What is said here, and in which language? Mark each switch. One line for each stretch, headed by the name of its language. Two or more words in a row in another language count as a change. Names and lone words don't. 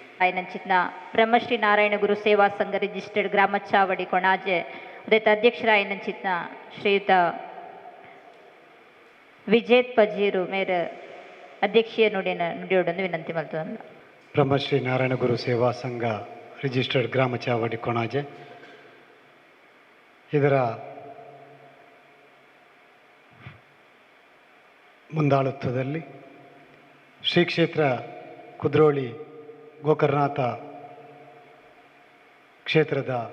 Tulu: ಆಯ್ನಂಚಿನ ಬ್ರಹ್ಮಶ್ರೀ ನಾರಾಯಣ ಗುರು ಸೇವಾ ಸಂಘ ರಿಜಿಸ್ಟರ್ಡ್ ಗ್ರಾಮ ಚಾವಡಿ ಕೊಣಾಜೆ ಉದಯತ ಅಧ್ಯಕ್ಷರಾಯನಂಚಿನ ಶ್ರೀಯುತ ವಿಜೇತ್ ಪಜೀರು ಮೇರ ಅಧ್ಯಕ್ಷೀಯ ನುಡಿಯೋಡನ್ನು ವಿನಂತಿ ಮಲ್ತಂದು.
Kannada: ಬ್ರಹ್ಮಶ್ರೀ ನಾರಾಯಣ ಗುರು ಸೇವಾ ಸಂಘ ರಿಜಿಸ್ಟರ್ಡ್ ಗ್ರಾಮ ಚಾವಡಿ ಕೊಣಾಜೆ ಇದರ ಮುಂದಾಳತ್ವದಲ್ಲಿ ಶ್ರೀ ಕ್ಷೇತ್ರ ಕುದ್ರೋಳಿ ಗೋಕರ್ಣನಾಥ ಕ್ಷೇತ್ರದ